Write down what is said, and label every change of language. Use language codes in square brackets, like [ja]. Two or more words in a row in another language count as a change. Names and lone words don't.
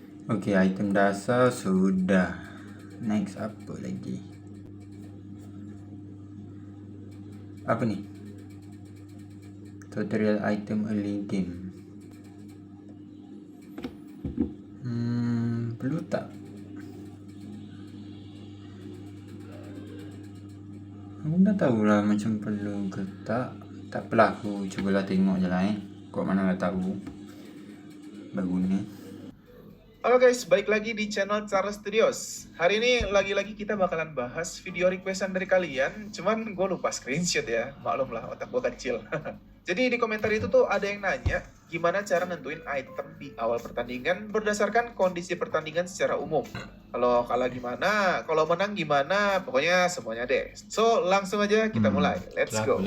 [ms] Oke, item dasar sudah. Next apa lagi? Apa nih? [en] Tutorial item early game. [ms] Perlu tak? Aku dah tahu lah macam perlu ke tak. Tak apalah, aku cubalah tengok je lah Kok mana lah tahu bagusnya. [id] Halo guys, balik lagi di channel Charles Studios. Hari ini lagi-lagi kita bakalan bahas video requestan dari kalian. Cuman gue lupa screenshot ya, maklum lah otak gue kecil. Jadi di komentar itu tuh ada yang nanya, gimana cara nentuin item di awal pertandingan berdasarkan kondisi pertandingan secara umum. Kalau kalah gimana, kalau menang gimana, pokoknya semuanya deh. So, langsung aja kita mulai. [en] Let's go.